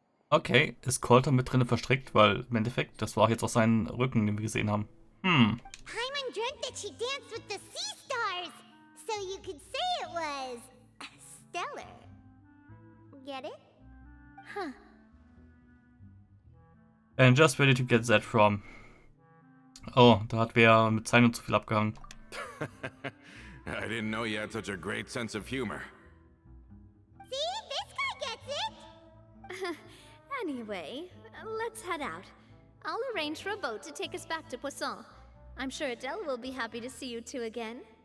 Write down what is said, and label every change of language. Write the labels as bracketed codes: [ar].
[de] Okay, ist Colter mit drinne verstrickt, weil im Endeffekt, das war auch jetzt auch sein Rücken, den wir gesehen haben. [en] Paimon dreamt that she danced with the sea stars, so you could say it was stellar. Get it? Huh. And just where did you get that from? [de] Oh, da hat wer mit Zeichnung zu viel abgehangen. [en] I didn't know you had such a great sense of humor. See? This guy gets it! Anyway, let's head out. I'll arrange for a boat to take us back to Poisson. I'm sure Adele will be happy to see you two again.